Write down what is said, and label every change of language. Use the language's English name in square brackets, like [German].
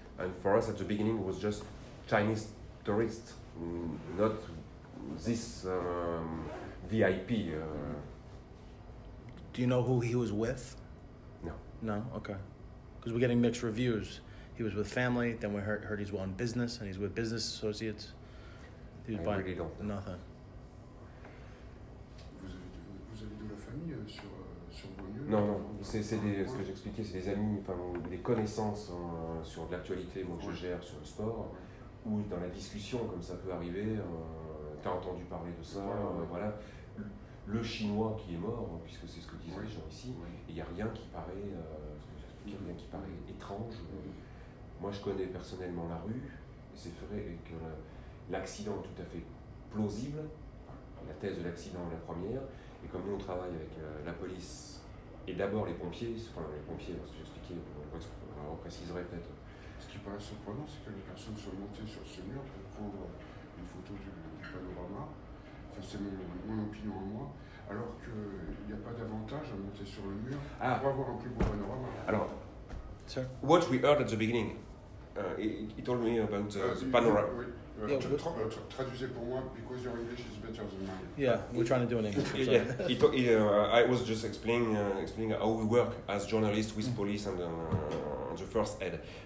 [English] And for us at the beginning it was just Chinese tourists, not this VIP. Do you know who he was with? No. No? Okay. Because we're getting mixed reviews. He was with family, then we heard he's on business, and he's with business associates. He was I buying really don't know. nothing. [French] Vous avez de la famille sur Bonnieu? Non, ce que j'expliquais, c'est des amis, enfin des connaissances sur de l'actualité, moi que je gère sur le sport, ou dans la discussion, comme ça peut arriver, t'as entendu parler de ça, voilà. Le chinois qui est mort, puisque c'est ce que disent les gens ici, il n'y a rien qui paraît, rien qui paraît étrange. Moi je connais personnellement la rue, et c'est vrai que l'accident est tout à fait plausible, la thèse de l'accident est la première, et comme nous on travaille avec la police et d'abord les pompiers, parce que j'expliquais, on préciserait peut-être. Ce qui paraît surprenant, c'est que les personnes sont montées sur ce mur pour prendre une photo du panorama. Enfin, c'est mon opinion à moi. Alors qu'il n'y a pas d'avantage à monter sur le mur pour avoir un plus beau panorama. Alors, [English] Sir? what we heard at the beginning, he told me about the panorama. [French] Oui. Traduisez pour moi, [English] because your English is better than mine. Yeah, we're trying to do it in English. I was just explaining how we work as journalists with police and the first aid.